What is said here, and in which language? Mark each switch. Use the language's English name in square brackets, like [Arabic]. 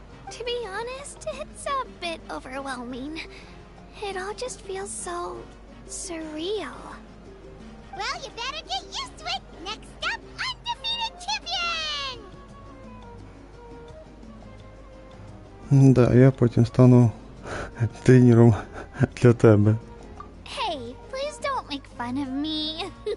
[English] To be honest, it's a bit overwhelming. It all just feels so surreal. Well, you better get used to it. Next up, undefeated champion! [Ukrainian] Да, я потім стану тренером для тебе. [English] Hey, please don't make fun of me.